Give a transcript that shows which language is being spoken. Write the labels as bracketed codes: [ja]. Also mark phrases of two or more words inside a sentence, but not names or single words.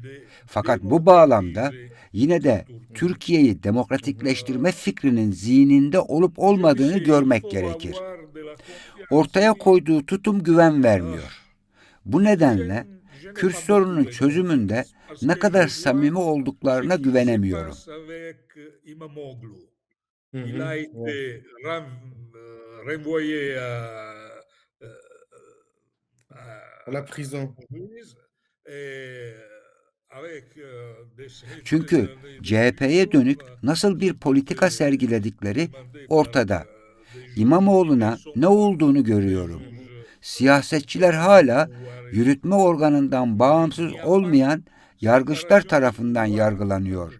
[tr] Fakat bu bağlamda yine de Türkiye'yi demokratikleştirme fikrinin zihninde olup olmadığını görmek gerekir. Ortaya koyduğu tutum güven vermiyor. Bu nedenle Kürt sorununun çözümünde ne kadar samimi olduklarına güvenemiyorum. [fr] Il a été renvoyé à la prison. [tr] Çünkü CHP'ye dönük nasıl bir politika sergiledikleri ortada. İmamoğlu'na ne olduğunu görüyorum. Siyasetçiler hala yürütme organından bağımsız olmayan yargıçlar tarafından yargılanıyor.